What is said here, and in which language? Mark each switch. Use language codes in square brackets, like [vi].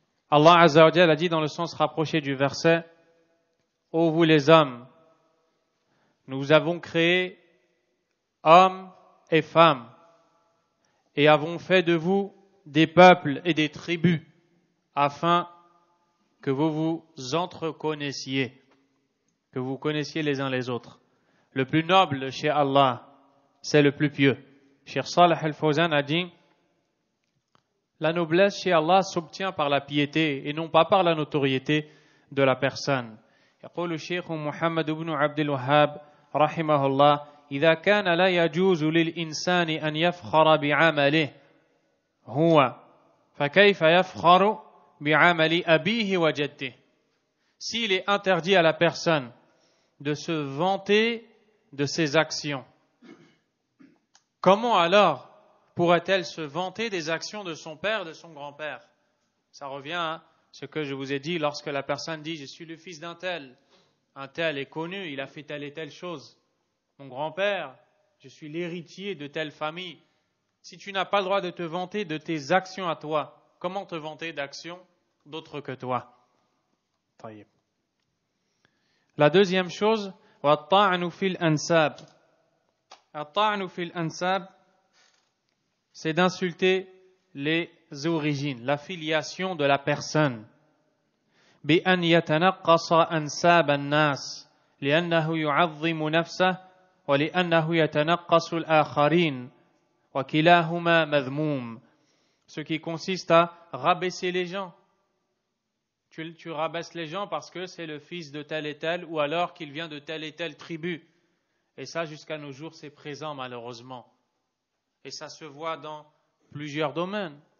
[fr] Allah Azza wa Jalla a dit dans le sens rapproché du verset: ô vous les hommes, nous avons créé hommes et femmes et avons fait de vous des peuples et des tribus afin que vous vous entreconnaissiez, que vous connaissiez les uns les autres. Le plus noble chez Allah, c'est le plus pieux. Cheikh Salih Al-Fawzan a dit: la noblesse chez Allah s'obtient par la piété et non pas par la notoriété de la personne. [ar] يقول الشيخ محمد بن عبد الوهاب رحمه الله: إذا كان لا يجوز للإنسان أن يفخر بعمله هو فكيف يفخر بعمل أبيه وجده. [fr] S'il est interdit à la personne de se vanter de ses actions, comment alors pourrait-elle se vanter des actions de son père et de son grand-père? Ça revient à ce que je vous ai dit lorsque la personne dit: je suis le fils d'un tel. Un tel est connu, il a fait telle et telle chose. Mon grand-père, je suis l'héritier de telle famille. Si tu n'as pas le droit de te vanter de tes actions à toi, comment te vanter d'actions d'autres que toi? La deuxième chose, [ar] وَالطَّعْنُ فِي الْأَنْسَابِ. الطَّعْنُ فِي الْأَنْسَابِ, [fr] c'est d'insulter les origines, la filiation de la personne. [ar] بأن يتنقص أنساب الناس لأنه يعظم نفسه ولأنه يتنقص الآخرين وكلاهما مذموم. [fr] Ce qui consiste à rabaisser les gens. Tu rabaisses les gens parce que c'est le fils de tel et tel ou alors qu'il vient de telle et telle tribu. Et ça, jusqu'à nos jours, c'est présent malheureusement. Et ça se voit dans plusieurs domaines.